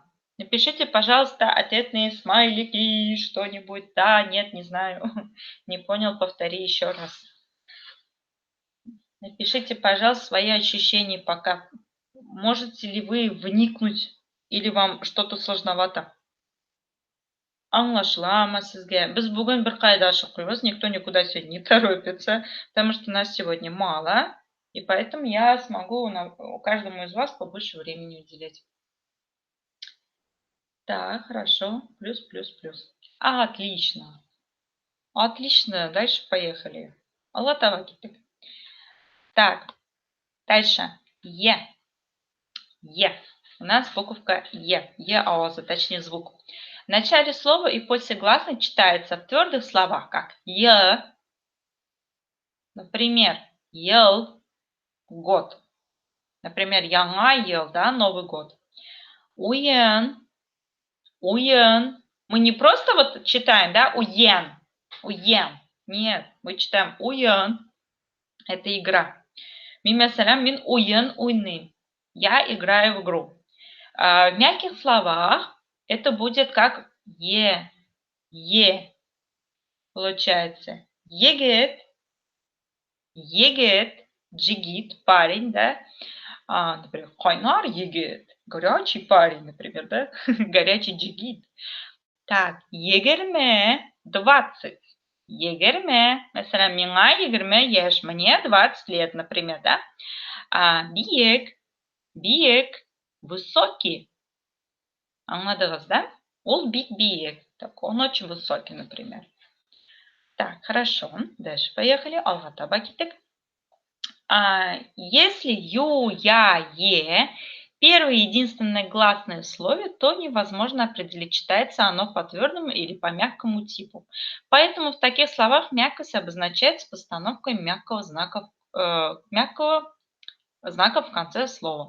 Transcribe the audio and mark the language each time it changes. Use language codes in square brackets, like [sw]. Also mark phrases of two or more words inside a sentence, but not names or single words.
[ru] Напишите, пожалуйста, ответные смайлики, что-нибудь. Да, нет, не знаю. Не понял, повтори еще раз. Напишите, пожалуйста, свои ощущения пока. Можете ли вы вникнуть или вам что-то сложновато? [kk] Аңлашыламы сізге? Біз бүгін бір қайда шықпаймыз, [ru] никто никуда сегодня не торопится, потому что нас сегодня мало, и поэтому я смогу каждому из вас побольше времени уделять. Так, хорошо. Плюс. Отлично. Отлично. Дальше поехали. Аллатаваки. Так, дальше. Е. У нас буковка Е. Е ауазы, точнее звук. В начале слова и после гласной читается в твердых словах, как «е». Например, «ел» – год. Например, [tt] «яңа ел», [ru] да, Новый год. «Уен», «уен». Мы не просто вот читаем, да, «уен», «уен». Нет, мы читаем «уен». Это игра. [tt] Мин уен уйны. [ru] Я играю в игру. В мягких словах это будет как е, получается. Егет, джигит, парень, да. Например, [tt] хайнар егет, [ru] горячий парень, например, да. Горячий джигит. Так, [tt] егерме 20. Егерме, mesela миңа егерме еш, [ru] мне 20 лет, например, да. Биек, высокий. [tt] Anladınız, да? Ол биек. [ru] Так, он очень высокий, например. Так, хорошо. Дальше поехали. [kk] Алға таба кеттік. [ru] Если ю, я, е первое единственное гласное в слове, то невозможно определить, читается оно по твердому или по мягкому типу. Поэтому в таких словах мягкость обозначается постановкой мягкого знака в конце слова.